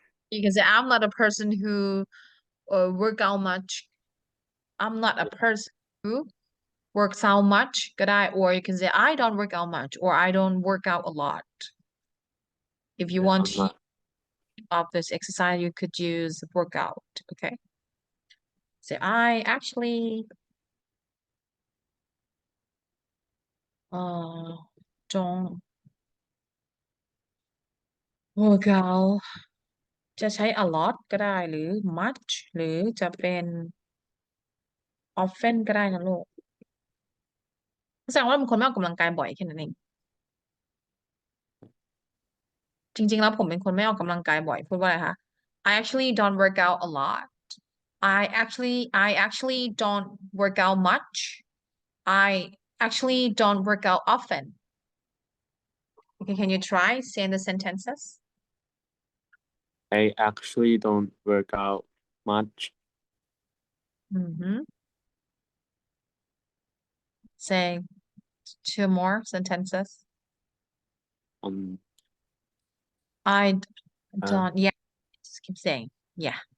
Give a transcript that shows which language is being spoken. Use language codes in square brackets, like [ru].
[en] You can say I'm not a person who work out much. I'm not a person who works out much [th] ก็ได้ [en] or you can say I don't work out much or I don't work out a lot. If you want I'm to not of this exercise, you could use workout. Okay. So I actually don't work out [th] จะใช้ [en] a lot [th] ก็ได้หรือ much หรือจะเป็น often ก็ได้นะลูกแสดงว่าเป็นคนไม่ออกกำลังกายบ่อยแค่นั้นเอง จริงๆแล้วผมเป็นคนไม่ออกกำลังกายบ่อยพูดว่าอะไรคะ [en] I actually don't work out a lot I actually don't work out much I actually don't work out often okay can you try saying the sentences I actually don't work out much say two more sentences I don't yeah just keep saying yeah